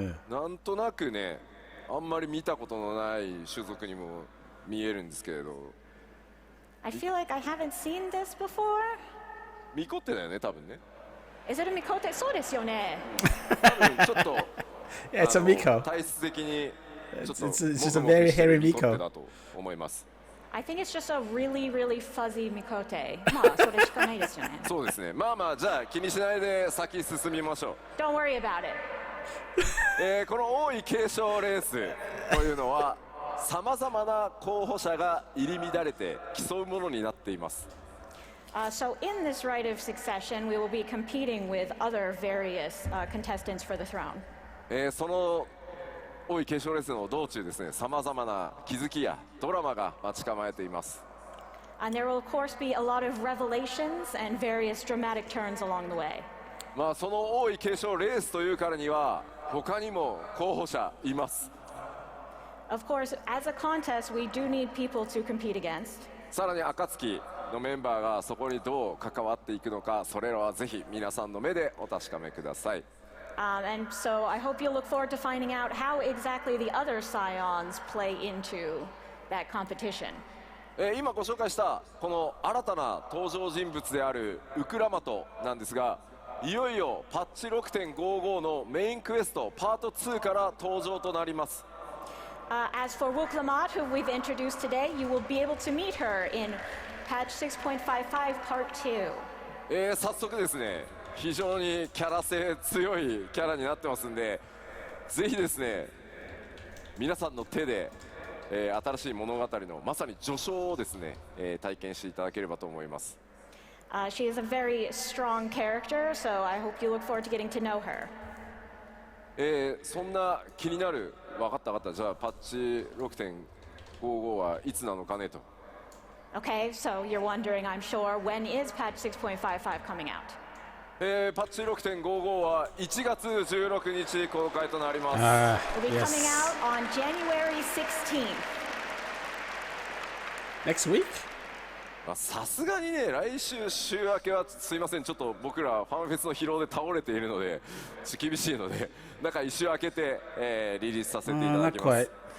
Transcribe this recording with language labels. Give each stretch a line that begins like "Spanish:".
Japanese: なんとなくね、あんまり見たことのない種族にも見えるんですけれど。
English: I feel like I haven't seen this before.
Japanese: ミコってだよね、多分ね。
English: Is it a Mikote?
Japanese: そうですよね。多分ちょっと
English: Yeah, it's a Miko.
Japanese: 体質的にちょっと
English: It's just a very hairy Miko.
Japanese: だと思います。
English: I think it's just a really, really fuzzy Mikote.
Japanese: まあそれしかないですよね。そうですね。まあまあじゃあ気にしないで先進みましょう。
English: Don't worry about it.
Japanese: この王位継承レースというのはさまざまな候補者が入り乱れて競うものになっています。
English: So in this rite of succession, we will be competing with other various contestants for the throne.
Japanese: その王位継承レースの道中ですね、さまざまな気づきやドラマが待ち構えています。
English: And there will of course be a lot of revelations and various dramatic turns along the way.
Japanese: まあその王位継承レースというからには他にも候補者います。
English: Of course, as a contest, we do need people to compete against.
Japanese: さらに暁のメンバーがそこにどう関わっていくのか、それらはぜひ皆さんの目でお確かめください。
English: And so I hope you'll look forward to finding out how exactly the other scions play into that competition.
Japanese: 今ご紹介したこの新たな登場人物であるウクラマトなんですが、いよいよパッチ 6.55 のメインクエストパート2から登場となります。
English: As for Wuklamat, who we've introduced today, you will be able to meet her in patch 6.55 part 2.
Japanese: 早速ですね、非常にキャラ性強いキャラになってますんで、ぜひですね皆さんの手で、新しい物語のまさに序章をですね、体験していただければと思います。
English: She is a very strong character, so I hope you look forward to getting to know her.
Japanese: そんな気になる、分かったじゃあパッチ 6.55 はいつなのかねと。
English: Okay, so you're wondering, I'm sure, when is patch 6.55 coming out?
Japanese: パッチ 6.55 は1月16日公開となります。
English: It'll be coming out on January 16th. Next week?
Japanese: さすがにね、来週週明けはすいません、ちょっと僕らファンフェスの疲労で倒れているので厳しいので、中1週明けて、リリースさせていただきます。